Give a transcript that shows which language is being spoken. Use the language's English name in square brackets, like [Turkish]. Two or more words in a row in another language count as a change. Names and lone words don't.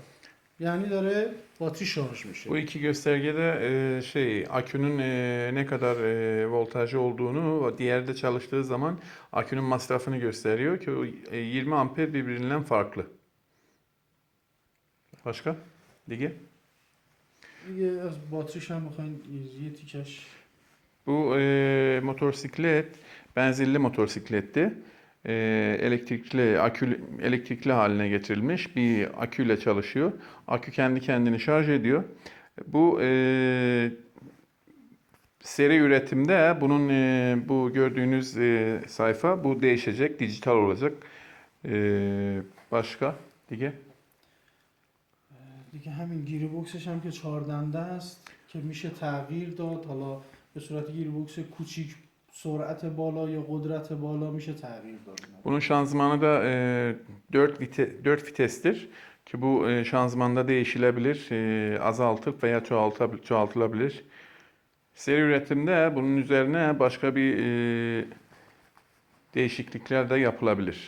[Persian] یعنی داره باتری شارژ میشه. [Turkish] Bu iki göstergede akünün ne kadar voltajı olduğunu, diğeri de çalıştığı zaman akünün masrafını gösteriyor ki o 20 amper birbirinden farklı. Başka? [Persian] Dige? دیگه از باتریش هم میخواین یه تیکش. [Turkish] Bu motosiklet benzinli motosikletti. Elektrikli haline getirilmiş bir aküyle çalışıyor. Akü kendi kendini şarj ediyor. Bu seri üretimde bunun bu gördüğünüz sayfa bu değişecek, dijital olacak. Başka دیگه [Persian] دیگه همین گیر بوکسش هم که 4 دنده است که میشه تغییر داد، حالا به صورت گیر بوکس کوچیک سرعت بالا یا قدرت بالا میشه تغییر داد. [Turkish] Bunun şanzımanı da 4 vitestir ki bu şanzımanda değişilebilir, azaltıp veya çoğaltılabilir. Seri üretimde bunun üzerine başka bir değişiklikler de yapılabilir.